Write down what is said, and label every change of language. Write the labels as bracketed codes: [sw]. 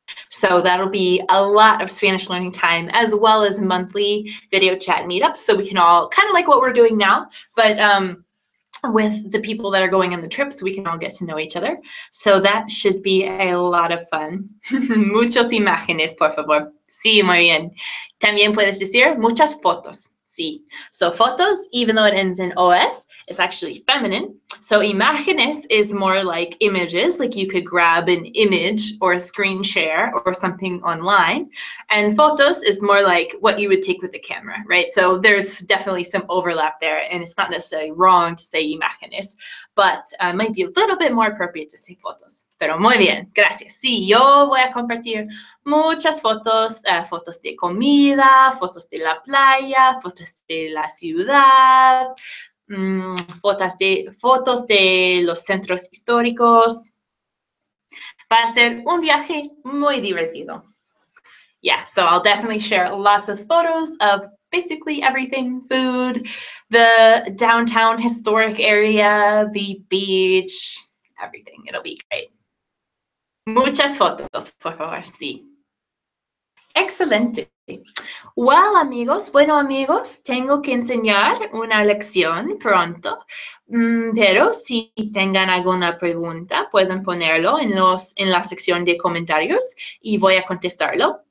[en] So that'll be a lot of Spanish learning time, as well as monthly video chat meetups. So we can all, kind of like what we're doing now, but with the people that are going on the trips, we can all get to know each other. So that should be a lot of fun. [es] Muchas imágenes, por favor. Sí, muy bien. También puedes decir muchas fotos. Sí. [en] So photos, even though it ends in OS, it's actually feminine. So imágenes is more like images, like you could grab an image or a screen share or something online. And photos is more like what you would take with the camera, right? So there's definitely some overlap there, and it's not necessarily wrong to say imágenes. but might be a little bit more appropriate to say fotos. [es] Pero muy bien, gracias. Sí, yo voy a compartir muchas fotos, fotos de comida, fotos de la playa, fotos de la ciudad, fotos de los centros históricos. Va a ser un viaje muy divertido. [en] Yeah, so I'll definitely share lots of photos of basically everything, food, the downtown historic area, the beach, everything. It'll be great. [es] Muchas fotos, por favor, sí. Excelente. Well, amigos, tengo que enseñar una lección pronto, pero si tengan alguna pregunta, pueden ponerlo en la sección de comentarios y voy a contestarlo.